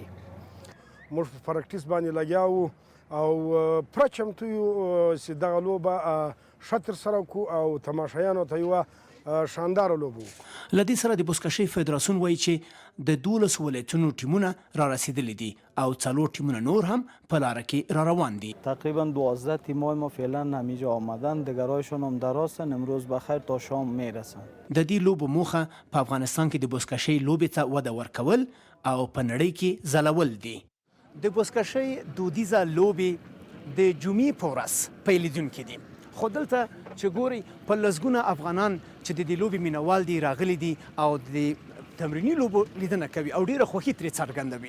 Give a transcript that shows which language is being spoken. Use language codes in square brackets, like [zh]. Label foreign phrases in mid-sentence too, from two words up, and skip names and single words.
[ps] موږ په پراکټیس باندې لګیا وو او پوره چمتو یو چې دغه لوبه ښه ترسره کړو او تماشایانو ته یوه شانداره لوبه وکړو. له دې سره د بزکشۍ فدراسیون وایي چې د 12 ولایتونو ټیمونه را رسیدلي دي او 4 ټیمونه نور هم په لاره کې را روان دي. [fa] تقریبا 12 تیمای ما فعلا همینجا آمدن، دیگرایشان هم در راستن، امروز بخیر تا شام میرسن. [ps] د دې لوبو موخه په افغانستان کې د بزکشۍ لوبې ته وده ورکول او په نړۍ کې ځلول دي. د بزکشۍ دودیزه لوبې د جمعې په ورځ پیلیدونکي دي، خو دلته چې ګورئ په لسګونه افغانان چې د دې لوبې مینوال دي راغلي دي او د تمریني لوبو لیدنه کوي او ډېره خوښي ترې څرګندوي.